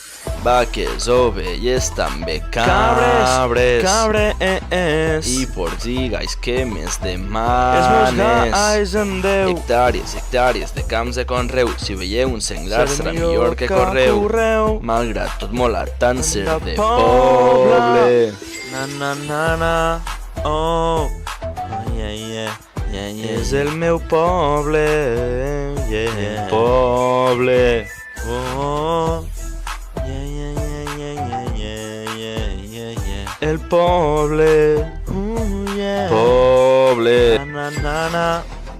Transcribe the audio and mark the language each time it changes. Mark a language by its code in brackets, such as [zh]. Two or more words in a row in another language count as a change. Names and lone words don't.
[ca] Vaques, ovelles, també cabres, i porcs i galls, què més demanes? Els meus galls en Déu. Hectàrees i hectàrees de camps de conreu, si veieu un senglar serà millor que correu. Malgrat tot mola tant ser de poble. [en] Oh, yeah, yeah, yeah, yeah. [ca] És el meu poble, yeah, poble. Oh, el poble, yeah. Poble.